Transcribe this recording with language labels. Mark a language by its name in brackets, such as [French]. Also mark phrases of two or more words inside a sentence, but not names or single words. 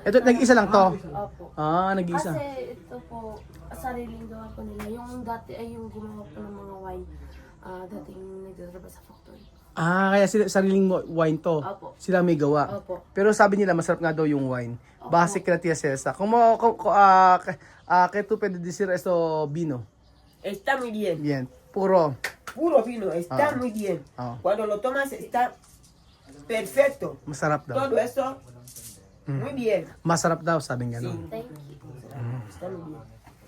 [Filipino] Ito, nag-isa lang to. Opo. Nag-isa. Kasi ito po, sariling gawa po nila. Yung dati ay yung gumawa po ng mga wine. Dating nagtatrabaho sa factory. Kaya sariling wine to. Opo. Sila may gawa. Opo. Pero sabi nila, masarap nga daw yung wine. Base kila Tia Cesa. [Spanish] Que tú puedes decir esto vino. Está muy bien. Bien. Puro. Puro vino, está muy bien. Cuando lo tomas está perfecto. [Filipino] Masarap daw. [Spanish] Todo eso, muy bien. [Filipino] Masarap daw, sabi nga. [Spanish] Sí. [English] Thank you. [Spanish] Está muy bien.